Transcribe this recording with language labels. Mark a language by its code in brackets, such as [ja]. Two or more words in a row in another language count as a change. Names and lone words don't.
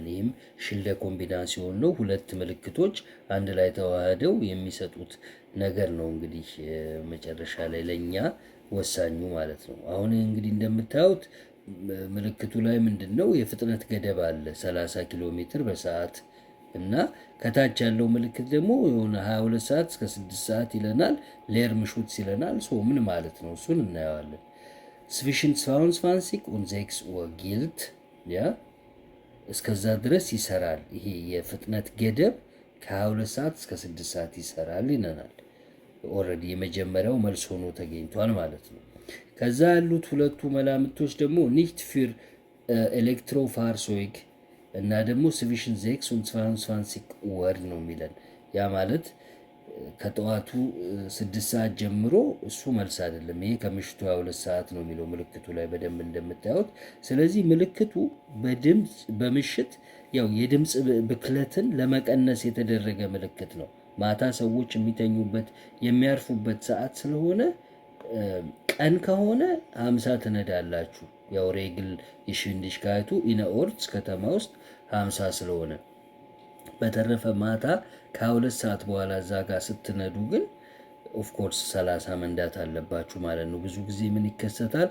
[am] ይህም [de] Schilder Kombination [am] ነው። ሁለት ምልክቶች አንድ ላይ ተዋህደው የሚሰጡት ነገር ነው እንግዲህ መጨረሻ ላይ ለኛ ወሳኙ ማለት ነው። አሁን እንግዲህ እንደምታዩት ምልክቱ ላይ ምንድነው የፍጥነት ገደብ አለ 30 ኪሎ ሜትር በሰዓት እና ከታች ያለው ምልክት ደግሞ የሆነ 22 ሰዓት እስከ 6 ሰዓት ይለናል። ሌርምሹት ይለናል። ምን ማለት ነው? እሱን እናየዋለን። [de] zwischen 22 und 6 Uhr gilt [am] ያ እስከዛ ድረስ ይሰራል። ይሄ የፍጥነት ገደብ ከ22 ሰዓት እስከ 6 ሰዓት ይሰራል ይለናል። ኦሬዲ የመጀመሪያው መልስ ሆኖ ተገኝቷል ማለት ነው። ከዛ ያሉት ሁለቱ መላምቶች ደግሞ [de] nicht für Elektrofahrzeug [am] እና ደግሞ [de] zwischen 6 und 22 Uhr [am] ነው የሚለን። ያ ማለት ከጠዋቱ 6 ሰዓት ጀምሮ እሱ መልስ አይደለም። ይሄ ከምሽቱ 22 ሰዓት ነው የሚለው ምልክቱ ላይ በደንብ እንደምታዩት። ስለዚህ ምልክቱ በድምጽ በምሽት ያው የድምጽ ብክለትን ለመቀነስ የተደረገ ምልክት ነው። ማታ ሰዎች የሚተኙበት የሚያርፉበት ሰዓት ስለሆነ ቀን ከሆነ 50 ትነዳላችሁ። ያው [de] Regel Geschwindigkeit innerorts [am] ከተማ ውስጥ 50 ስለሆነ በተረፈ ማታ ከ2 ሰዓት በኋላ እዛ ጋር ስትነዱ ግን [en] of course [am] 30 መንዳት አለባችሁ ማለት ነው። ብዙ ጊዜ ምን ይከሰታል?